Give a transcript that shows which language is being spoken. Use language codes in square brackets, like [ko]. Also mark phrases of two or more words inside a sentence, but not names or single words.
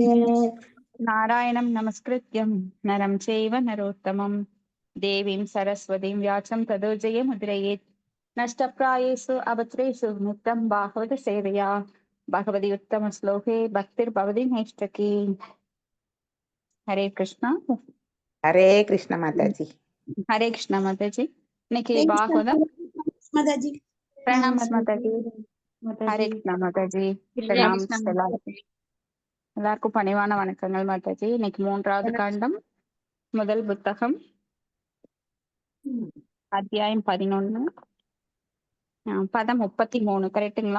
[sa] नारायणं नमस्कृत्यं नरं चैव नरोत्तमं देवीं सरस्वतीं व्याचं ततो जयमुद्रयेत् नष्टप्रायेषु अभद्रेषु नित्यं भागवत सेवया भगवति उत्तमश्लोके भक्तिर्भवति नैष्ठकी हरे कृष्णा [ta] ஹரே கிருஷ்ண மாதாஜி. [hi] हरे कृष्णा माताजी இன்னைக்கு [en] Thank you, [ta] பாகவதம் Mataji. பிரணாம் மாதாஜி ஹரே கிருஷ்ணா மாதாஜி பிரணாம் எல்லாருக்கும் பணிவான வணக்கங்கள் மாதாஜி இன்னைக்கு 3வது காண்டம் முதல் புத்தகம் அத்தியாயம் 11 பதம் 33 கரெக்டுங்களா?